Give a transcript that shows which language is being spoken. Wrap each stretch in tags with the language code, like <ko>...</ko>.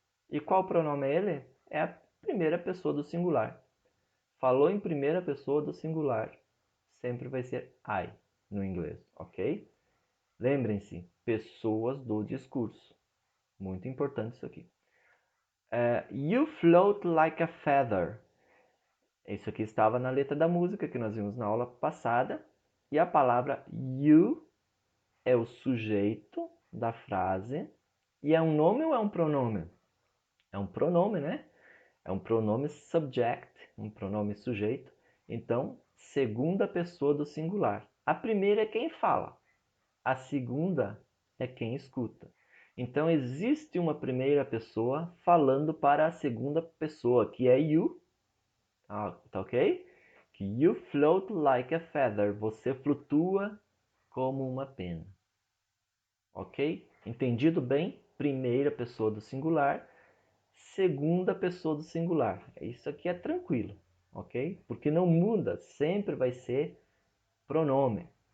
<pt>E qual pronome é ele? É a primeira pessoa do singular. Falou em primeira pessoa do singular, sempre vai ser I no inglês, ok? Lembrem-se, pessoas do discurso. Muito importante isso aqui.</pt> <en>You float like a feather.</en> <pt>Isso aqui estava na letra da música que nós vimos na aula passada. E a palavra you é o sujeito da frase. E é um nome ou é um pronome? É um pronome, né? É um pronome subject, um pronome sujeito. Então, segunda pessoa do singular. A primeira é quem fala. A segunda é quem escuta. Então, existe uma primeira pessoa falando para a segunda pessoa, que é you. Tá ok?</pt> <en>Que you float like a feather.</en> <pt>Você flutua como uma pena. Ok? Entendido bem? Primeira pessoa do singular. Segunda pessoa do singular. Isso aqui é tranquilo, ok? Porque não muda, sempre vai ser pronome.</pt>